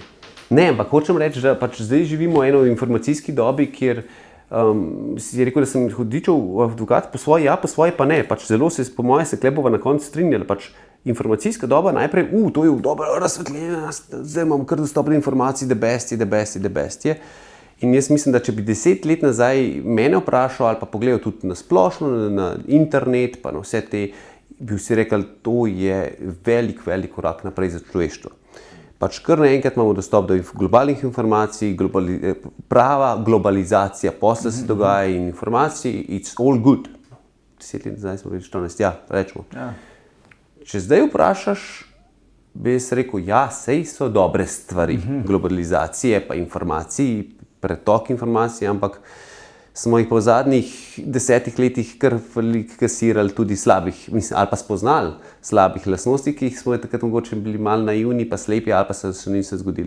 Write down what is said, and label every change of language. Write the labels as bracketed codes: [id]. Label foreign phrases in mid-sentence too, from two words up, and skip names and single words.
[sl] Ne, ampak hočem reči, da pač zdaj živimo v eno informacijski dobi, kjer si rekel, da sem hudičev advokat, po svoje pa ne. Pač zelo se, po moje, se Klebova na koncu strinjali. Pač informacijska doba najprej, to je dobro razsvetljena, zdaj imam kar dostop do informacij, [en] the best je. [sl] In jaz mislim, da če bi 10 let nazaj mene vprašal ali pa pogledal tudi na splošno, na internet, pa na vse te, bi vsi rekli, to je velik korak naprej za človeštvo. pač kar naenkrat imamo dostop do globalnih informacij, prava globalizacija posla se dogaja in informacij, [en] it's all good. [sl] 10 let nazaj smo bili 14, ja, rečemo. Ja. Če zdaj vprašaš, bi jaz rekel, ja, sej so dobre stvari, globalizacije pa informacij, pretok informacij, ampak smo jih po zadnjih 10 letih kar kasirali tudi slabih, ali pa spoznali slabih lastnosti, ki jih smo takrat mogoče bili malo naivni, pa slepi, ali pa se še niso zgodile.